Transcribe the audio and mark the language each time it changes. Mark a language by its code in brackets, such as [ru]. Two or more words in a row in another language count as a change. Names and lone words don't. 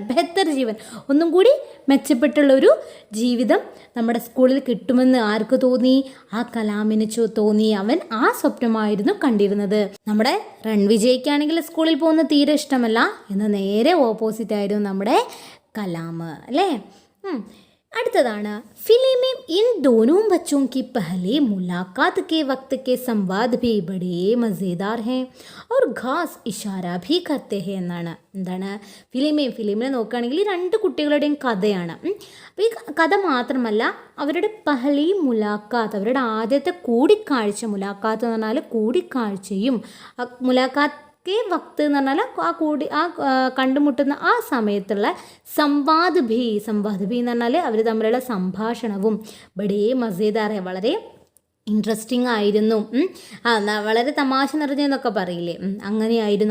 [hi] बेहतर जीवन, [ml] ഒന്നും കൂടി മെച്ചപ്പെട്ടുള്ളൊരു ജീവിതം നമ്മുടെ സ്കൂളിൽ കിട്ടുമെന്ന് ആർക്ക് തോന്നി? ആ കലാമിന് തോന്നി. അവൻ ആ സ്വപ്നമായിരുന്നു കണ്ടിരുന്നത്. നമ്മുടെ രൺവിജയ്ക്കാണെങ്കിൽ സ്കൂളിൽ പോകുന്നത് തീരെ ഇഷ്ടമല്ല, എന്ന് നേരെ ഓപ്പോസിറ്റ് ആയിരുന്നു നമ്മുടെ കലാം അല്ലേ. അടുത്തതാണ് ഫിലിമിൽ [hi] ഇൻ दोनों बच्चों की पहली मुलाकात के वक्त के संवाद भी बड़े मज़ेदार हैं और ख़ास इशारा भी करते हैं എന്നാണ്. [ml] എന്താണ് ഫിലിമിനെ നോക്കുകയാണെങ്കിൽ രണ്ട് കുട്ടികളുടെയും കഥയാണ്. അപ്പോൾ ഈ കഥ മാത്രമല്ല അവരുടെ [hi] पहली मुलाक़ात, [ml] അവരുടെ ആദ്യത്തെ കൂടിക്കാഴ്ച, മുലാഖാത്ത് എന്ന് പറഞ്ഞാൽ കൂടിക്കാഴ്ചയും [hi] मुलाक़ात वक़्त [ml] എന്ന് പറഞ്ഞാൽ കണ്ടുമുട്ടുന്ന ആ സമയത്തുള്ള [hi] संवाद भी [ml] എന്ന് പറഞ്ഞാൽ അവർ തമ്മിലുള്ള സംഭാഷണവും [hi] बड़े मज़ेदार, [ml] വളരെ ഇൻട്രസ്റ്റിംഗ് ആയിരുന്നു, വളരെ തമാശ നിറഞ്ഞെന്നൊക്കെ പറയില്ലേ, അങ്ങനെയായിരുന്നു.